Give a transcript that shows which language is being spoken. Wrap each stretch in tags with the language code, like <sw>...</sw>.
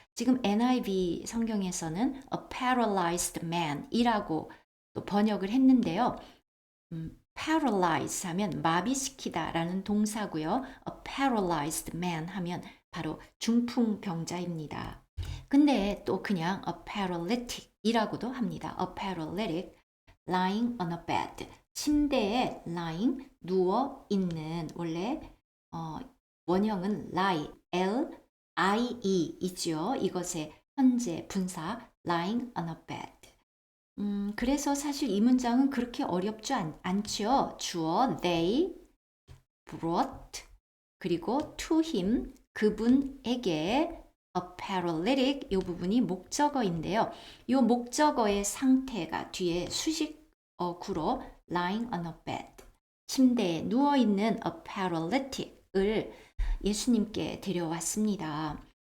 <ko>지금 NIV 성경에서는</ko> <en>a paralyzed man</en> <ko>이라고 또 번역을 했는데요. paralyze 하면 마비시키다 라는 동사고요.</ko> <en>a paralyzed man</en> <ko>하면 바로 중풍병자입니다. 근데 또 그냥</ko> <en>a paralytic</en> <ko>이라고도 합니다.</ko> <en>a paralytic lying on a bed, 침대에 lying,</en> <ko>누워 있는, 원래 원형은</ko> <en>lie, L-I-E 이죠.</en> <ko>이것의 현재 분사</ko> <en>lying on a bed.</en> <ko>그래서 사실 이 문장은 그렇게 어렵지 않죠. 주어</ko> <en>they brought</en> <ko>그리고</ko> <en>to him</en> <ko>그분에게</ko> <en>a paralytic</en> <ko>이 부분이 목적어인데요. 이 목적어의 상태가 뒤에 수식어구로</ko> <en>lying on a bed</en> <ko>침대에 누워 있는</ko> <en>a paralytic</en> <ko>을 예수님께 데려왔습니다.</ko>